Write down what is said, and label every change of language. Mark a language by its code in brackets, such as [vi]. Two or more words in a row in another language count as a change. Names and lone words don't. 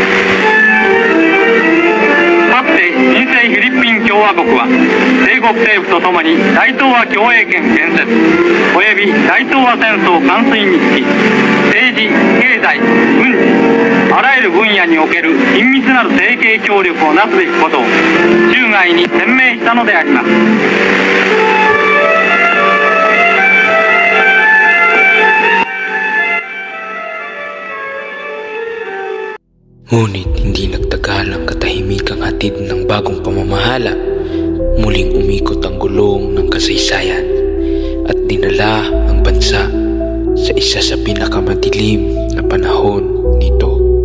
[ja] かつて新生フィリピン共和国は帝国政府とともに大東亜共栄圏建設及び大東亜戦争完遂につき政治、経済、軍事あらゆる分野における緊密なる提携協力をなすべきことを中外に宣明したのであります。 [tl] Ngunit hindi nagtagal ang katahimikang hatid ng bagong pamamahala. Muling umikot ang gulong ng kasaysayan at dinala ang bansa sa isa sa pinakamadilim na panahon nito.